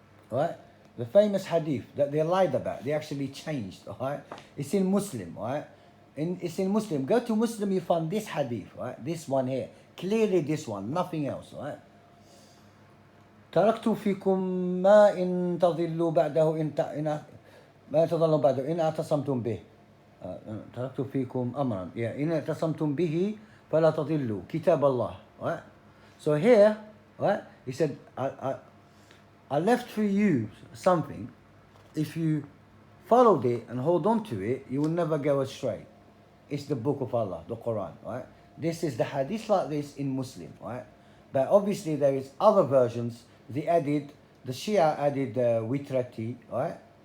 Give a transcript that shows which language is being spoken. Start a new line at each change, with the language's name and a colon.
English: The famous hadith that they lied about, they actually changed, right? It's in Muslim, right? It's in Muslim. Go to Muslim, you find this hadith, right? This one here. Clearly this one, nothing else, right?
Arabic: تركت فيكم ما إن تضلوا بعده ما تضلوا بعده إن اعتصمتم به. تركت فيكم أمرا.
English: Yeah,
Arabic: إن اعتصمتم به فلا تضلوا كتاب الله.
English: Right? So here, right? He said, I left for you something. If you followed it and hold on to it, you will never go astray. It's the book of Allah, the Quran, right? This is the hadith like this in Muslim, right? But obviously there is other versions. They added, the Shia added witrati, right?